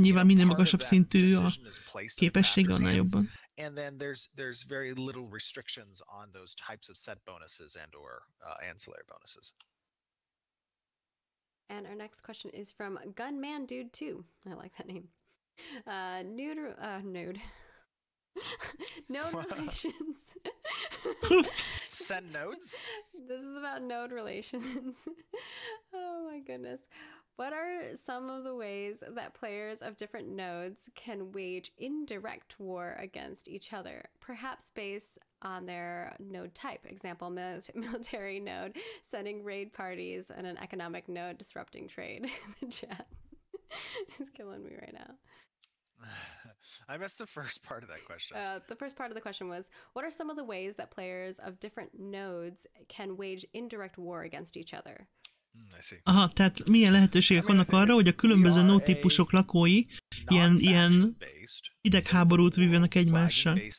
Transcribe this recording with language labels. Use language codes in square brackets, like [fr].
[hu] Nyilván minél magasabb szintű a képesség, annál jobban. [en] And then there's very little restrictions on those types of set bonuses and or ancillary bonuses. And our next question is from Gunman Dude 2. I like that name. Nude. Node relations. Oops. Send nodes? This is about node relations. Oh my goodness. What are some of the ways that players of different nodes can wage indirect war against each other, perhaps based on their node type? Example, military node sending raid parties, and an economic node disrupting trade. The chat is killing me right now. I missed the first part of that question. The first part of the question was, what are some of the ways that players of different nodes can wage indirect war against each other? [hu] Aha, tehát milyen lehetőségek vannak arra, hogy a különböző node típusok lakói ilyen idegháborút vívjanak egymással.